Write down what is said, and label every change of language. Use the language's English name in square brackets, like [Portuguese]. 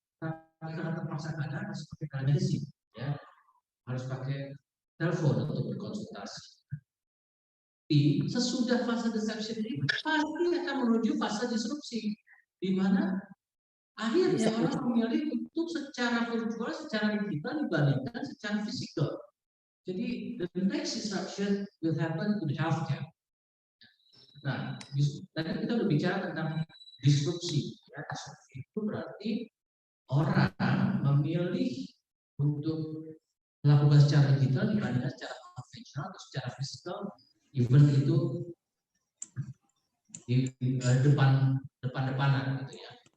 [Indonesian] Tapi karena terpaksa keadaan harus pakai telemedicine, ya harus pakai telepon untuk berkonsultasi. Tapi sesudah fase deception ini pasti akan menuju fase disrupsi, di mana akhirnya orang memilih untuk secara virtual, secara digital dibandingkan secara fisikal. [English] Jadi the next disruption will happen in healthcare. [Indonesian] Nah, tadi kita berbicara tentang disrupsi. Ya, disrupsi itu berarti orang memilih untuk melakukan secara digital dibandingkan secara konvensional atau secara fisikal, even itu di depan-depanan gitu ya.